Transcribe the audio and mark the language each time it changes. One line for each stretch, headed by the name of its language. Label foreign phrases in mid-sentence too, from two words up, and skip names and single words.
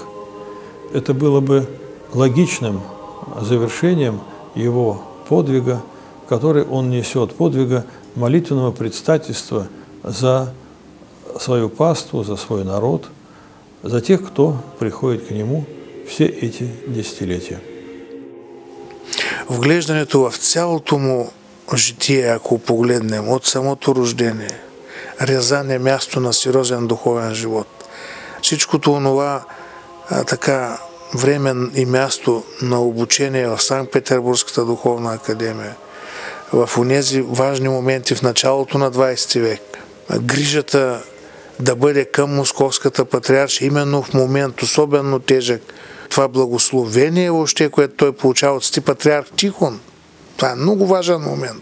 Russian: Это было бы логичным завершением его подвига, который он несет, подвига молитвенного предстательства за свою паству, за свой народ, за тех, кто приходит к нему все эти десетилетия.
Bulgarian: Вглеждането в цялото му житие, ако погледнем, от самото рождение, Рязан е място на сериозен духовен живот. всичкото онова така време и място на обучение в Санкт-Петербургската духовна академия, в онези важни моменти в началото на 20 век, грижата да бъде към Московската патриаршия именно в момент особено тежък, това благословение въобще, което той получава от сти патриарх Тихон, това е много важен момент.